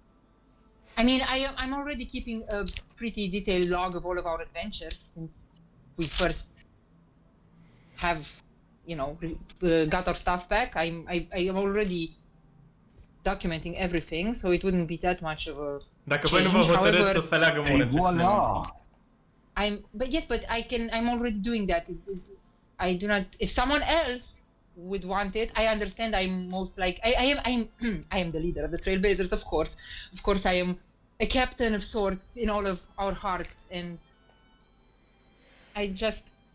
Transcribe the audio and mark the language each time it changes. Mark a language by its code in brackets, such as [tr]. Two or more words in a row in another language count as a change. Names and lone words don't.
[en] I mean, I'm already keeping a pretty detailed log of all of our adventures since we first have, got our stuff back. I am already documenting everything, so it wouldn't be that much of a [ro] Dacă voi nu vă [en] change. [ro] hotărâți, [en] However, [ro] o să aleagă [en] And Moren. voila! I'm already doing that. I do not. If someone else would want it, I understand. I'm most like I am the leader of the Trailblazers, of course. Of course, I am a captain of sorts in all of our hearts, and I just.